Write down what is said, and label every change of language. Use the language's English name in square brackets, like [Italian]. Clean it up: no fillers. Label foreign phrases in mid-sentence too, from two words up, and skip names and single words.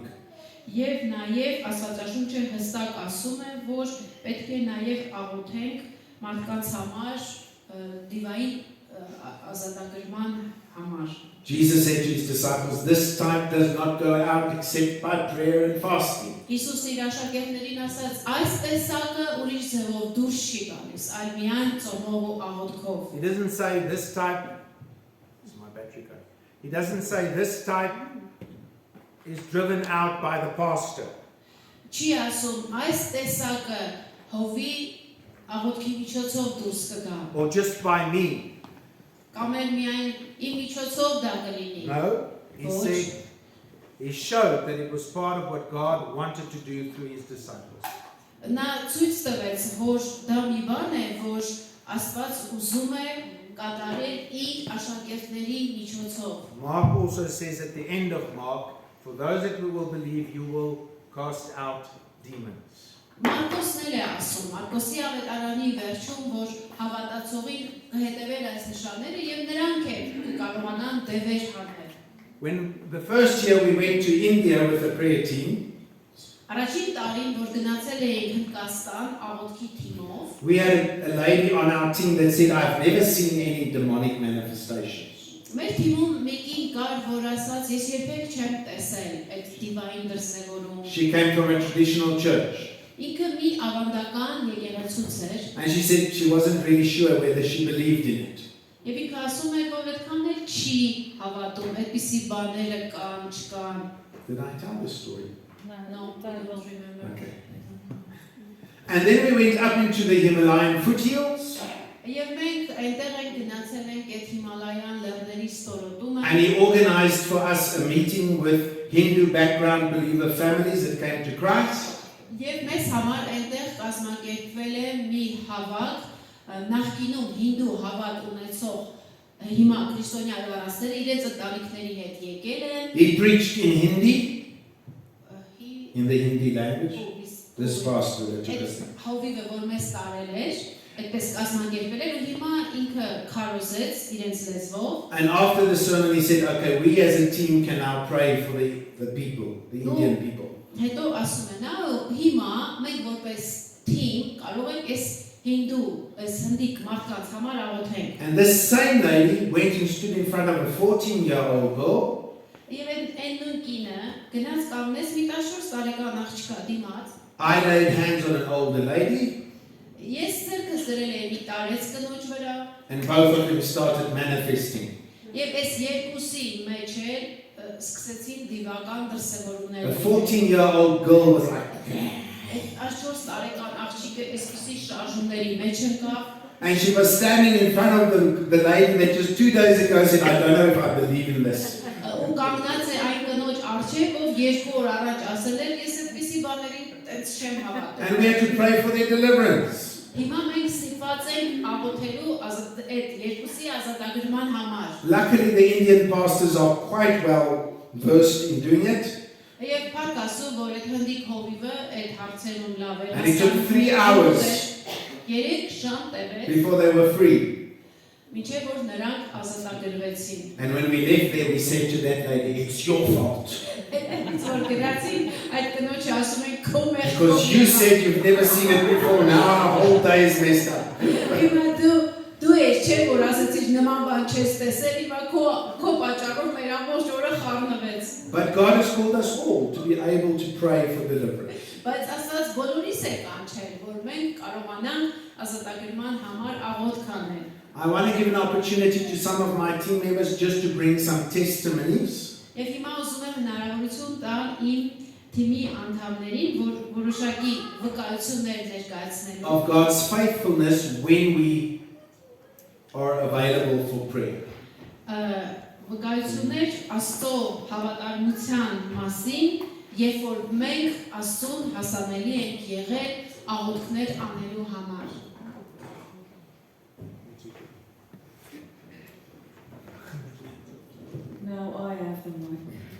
[Armenian] Եվ նաև Աստվածաշունչը հստակ ասում է, որ պետք է նաև աղոթենք մարդկանց համար դիվային ազատագրման համար։ [English] Jesus said to his disciples, this type does not go out except by prayer and fasting. [Armenian] Հիսուսը իր աշակերտներին ասաց, այս տեսակը ուրիշ ձևով դուրս չի գալիս, այլ միայն ծոմով ու աղոթքով։ [English] He doesn't say this type. Is my battery going? He doesn't say this type is driven out by the pastor. [Armenian] Չի ասում, այս տեսակը հովի աղոթքի միջոցով դուրս կգա։ [English] Or just by me. [Armenian] Կամ էլ միայն իմ միջոցով դա կլինի։ [English] No, he said, he showed that it was part of what God wanted to do through his disciples. [Armenian] Նա ցույց տվեց, որ դա մի բան է, որ Աստված ուզում է կատարել իր աշակերտների միջոցով։ [English] Mark also says at the end of Mark, for those that will believe, you will cast out demons. [Armenian] Մարկոսն էլ է ասում, Մարկոսի ավետարանի վերջում, որ հավատացողին կհետևել այս նշանները եւ նրանք էլ կկարողանան դևեր հանել։ [English] When the first year we went to India with the prayer team, [Armenian] Առաջին տարին, որ գնացել էինք Հնդկաստան աղոթքի թիմով, [English] we had a lady on our team that said, I've never seen any demonic manifestations. [Armenian] մեր թիմում մեկին կար, որ ասաց, ես երբեք չեմ տեսել այդ դիվային դրսևորում։ [English] She came from a traditional church. [Armenian] Ինքը մի ավանդական եկեղեցուց էր, [English] And she said she wasn't really sure whether she believed in it. [Armenian] եւ ինքը ասում էր, որ այդքան էլ չի հավատում, այդպիսի բաները կան, չկան։ [English] Did I tell the story? No, I don't remember. Okay. And then we went up into the Himalayan foothills. [Armenian] Եվ մենք այնտեղ ենք գնացել ենք այդ Հիմալայան լեռների ստորոտումը։ [English] And he organized for us a meeting with Hindu background believer families that came to Christ. [Armenian] Եվ մեզ համար այնտեղ կազմակերպվել է մի հավաք, նախկինում հինդու հավատ ունեցող հիմա քրիստոնյա արարածները իրենց ընտանիքների հետ եկել են։ [English] He preached in Hindi, in the Hindi language. This pastor that you listen. [Armenian] Հովիվը որ մեզ տարել էր, այդպես կազմակերպել էր ու հիմա ինքը քարոզեց իրենց լեզվով [English] And after the sermon, he said, okay, we as a team can now pray for the people, the Indian people. [Armenian] հետո ասում է նա հիմա մենք որպես team կարող ենք այս հինդու այս հնդիկ մարդկանց համար աղոթենք [English] And this same lady went and stood in front of a 14-year-old girl. [Armenian] եւ այն նույն կինը գնաց կանգնեց մի 14 տարեկան աղջկա դիմաց [English] I laid hands on an older lady. [Armenian] ես ձեռքս դրել եմ մի տարեց կնոջ վրա [English] And both of them started manifesting. [Armenian] եւ այս երկուսի մեջ էլ սկսեցին դիվական դրսևորումներ [English] The 14-year-old girl was like, [Armenian] Այս 4 տարեկան աղջիկը այսպիսի շարժումների մեջ ընկավ [English] and she was standing in front of the lady that just 2 days ago said, I don't know if I believe in this. [Armenian] ու կանգնած է այն կնոջ առջև ով 2 օր առաջ ասել էր ես այդպիսի բաների տենց չեմ հավատում [English] And we had to pray for their deliverance. [Armenian] Հիմա մենք ստիպված ենք աղոթելու այդ երկուսի ազատագրման համար [English] Luckily, the Indian pastors are quite well versed in doing it. [Armenian] Եվ փառք Աստծո, որ այդ հնդիկ հովիվը այդ հարցերում լավ էր [English] And it took 3 hours [Armenian] 3 ժամ տևեց [English] before they were free. [Armenian] մինչև որ նրանք ազատագրվեցին [English] And when we left there, we said to that lady, it's your fault. [Armenian] Որ գրացին այդ կնոջը ասում են քո մեղքով [English] Because you said you've never seen it before, now our whole day is messed up. [Armenian] Հիմա դու ես չէ որ ասեցիր նման բան չես տեսել հիմա քո պատճառով մեր ամբողջ օրը խառնվեց [English] But God has called us all to be able to pray for deliverance. [Armenian] բայց Աստված բոլորիս է կանչել որ մենք կարողանանք ազատագրման համար աղոթք անել [English] I want to give an opportunity to some of my team members just to bring some testimonies. [Armenian] Եվ հիմա ուզում եմ հնարավորություն տալ իմ թիմի անդամներին, որ որոշակի վկայություններ ներկայացնելու [English] Of God's faithfulness when we are available for prayer. [Armenian] վկայություններ Աստծո հավատարմության մասին, երբ որ մենք Աստծուն հասանելի ենք եղել աղոթքներ անելու համար։ [English] Now I have the mic.